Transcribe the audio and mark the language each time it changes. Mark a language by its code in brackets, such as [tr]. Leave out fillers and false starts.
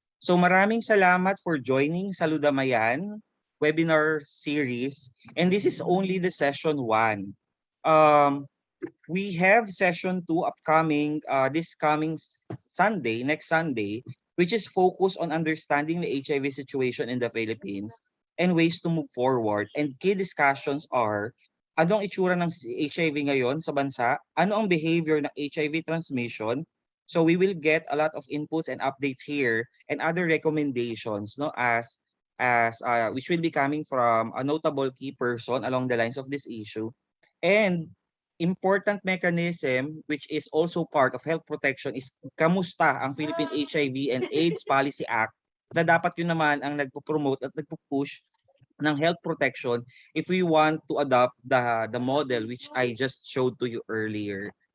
[en] So [tl] maraming salamat [en] for joining SaluDamayan webinar series, and this is only the session 1. We have session 2 upcoming this coming Sunday, next Sunday, which is focused on understanding the HIV situation in the Philippines and ways to move forward. And key discussions are, [tl] anong itsura ng HIV ngayon sa bansa? Ano ang behavior ng HIV transmission? [en] So we will get a lot of inputs and updates here and other recommendations, no, as which will be coming from a notable key person along the lines of this issue. And important mechanism which is also part of health protection is kamusta ang Philippine HIV and AIDS Policy Act [tl] na dapat yun naman ang nagpo-promote at nagpo-push ng health [en] protection if we want to adopt the model which I just showed to you earlier.